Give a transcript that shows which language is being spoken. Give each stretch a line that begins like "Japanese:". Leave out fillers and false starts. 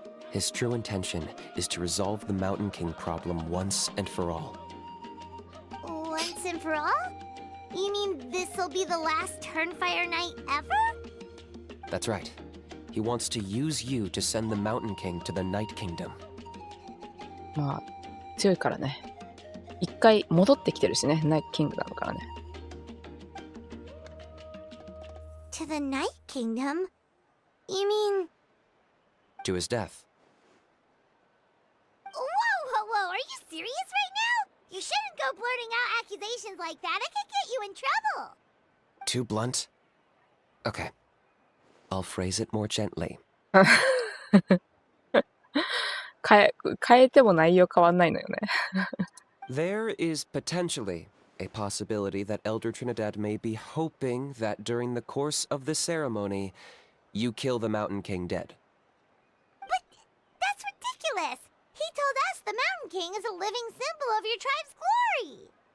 English: His true intention is to resolve the Mountain King problem once and for all. Once and for all? You mean this'll be the last Turnfire Knight ever? That's right. He wants to use you to send the Mountain King to the Night Kingdom.
Japanese: 強いからね。一回戻ってきてるしね、ナイトキングダムからね。
English: To the Night Kingdom? You mean... To his death. Whoa, are you serious right now? You shouldn't go blurting out accusations like that. It could get you in trouble. Too blunt? Okay. I'll phrase it more gently.
Japanese: 変えても内容変わんないのよね。
English: There is potentially a possibility that Elder Trinidad may be hoping that during the course of the ceremony, you kill the Mountain King dead. But that's ridiculous! He told us the Mountain King is a living symbol of your tribe's glory!